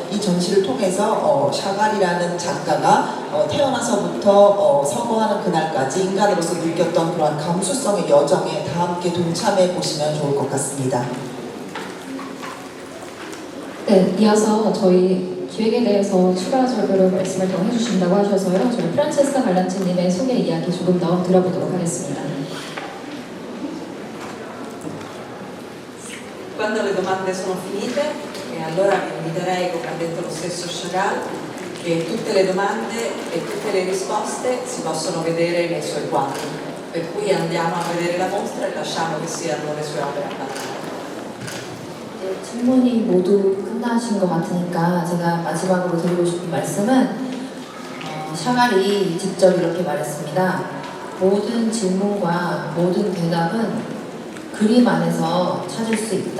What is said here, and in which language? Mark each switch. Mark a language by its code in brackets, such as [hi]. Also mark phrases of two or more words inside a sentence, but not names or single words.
[ko] 이 전시를 통해서 샤갈이라는 작가가 태어나서부터 서거하는 그날까지 인간으로서 느꼈던 그러한 감수성의 여정에 다 함께 동참해 보시면 좋을 것 같습니다. 네, 이어서 저희 기획에 대해서 추가적으로 말씀을 더 해주신다고 하셔서요. 저희 프란체스카 갈란치님의 소개 이야기 조금 더 들어보도록 하겠습니다. [it] Quando le domande sono finite, e allora vi inviterei, come ha detto lo stesso Chagall, che tutte le domande e tutte le risposte si possono vedere nei suoi quadri. Per cui andiamo a vedere la mostra e lasciamo che siano le sue opere a parlare. [ko] 질문이 모두 끝나신 것 같으니까 제가 마지막으로 드리고 싶은 말씀은 샤갈이 직접 이렇게 말했습니다. 모든 질문과 모든 대답은 그림 안에서 찾을 수 있다.